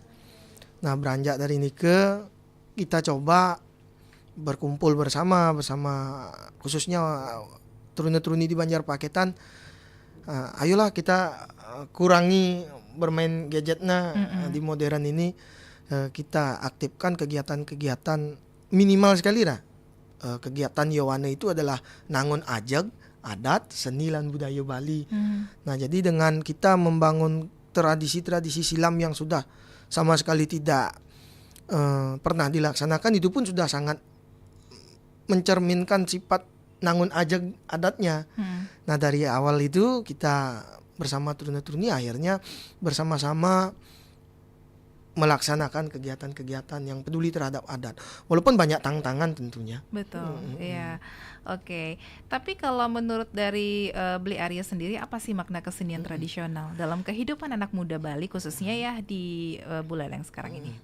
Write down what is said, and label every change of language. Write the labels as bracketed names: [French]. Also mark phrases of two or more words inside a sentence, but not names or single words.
[Indonesian] Nah, beranjak dari ini ke kita coba berkumpul bersama khususnya trune-truni di Banjarpaketan. Ayolah kita kurangi bermain gadgetnya di modern ini, kita aktifkan kegiatan-kegiatan minimal sekali lah. Kegiatan Yowana itu adalah [Balinese] nangon ajeg, [Indonesian] adat, seni dan budaya Bali. Nah, jadi dengan kita membangun tradisi-tradisi silam yang sudah sama sekali tidak pernah dilaksanakan, itu pun sudah sangat mencerminkan sifat [Balinese] nangun ajeg [Indonesian] adatnya. Nah, dari awal itu kita bersama trune-truni akhirnya bersama-sama melaksanakan kegiatan-kegiatan yang peduli terhadap adat. Walaupun banyak tantangan tentunya. Betul, ya. Oke. Tapi kalau menurut dari Bli Arya sendiri, apa sih makna kesenian tradisional dalam kehidupan anak muda Bali, khususnya ya di Buleleng sekarang ini?